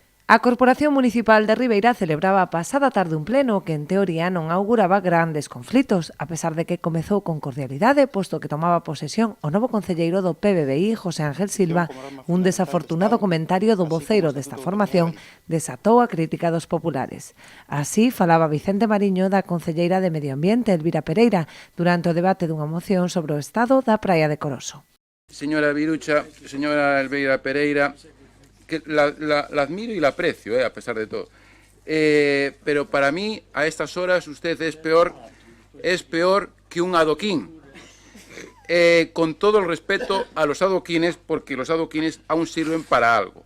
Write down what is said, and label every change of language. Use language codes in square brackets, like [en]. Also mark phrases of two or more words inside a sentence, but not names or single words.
[gl] A Corporación Municipal de Ribeira celebraba a pasada tarde un pleno que en teoría non auguraba grandes conflitos, a pesar de que comezou con cordialidade, posto que tomaba posesión o novo concelleiro do PBBI, José Ángel Silva. Un desafortunado comentario do voceiro desta formación desatou a crítica dos populares. Así falaba Vicente Mariño da concelleira de Medio Ambiente, Elvira Pereira, durante o debate dunha moción sobre o estado da praia de Coroso. [es] Señora Virucha, señora Elvira Pereira, que la admiro y la aprecio, a pesar de todo. Pero para mí, a estas horas, usted es peor que un adoquín. Con todo el respeto a los adoquines, porque los adoquines aún sirven para algo.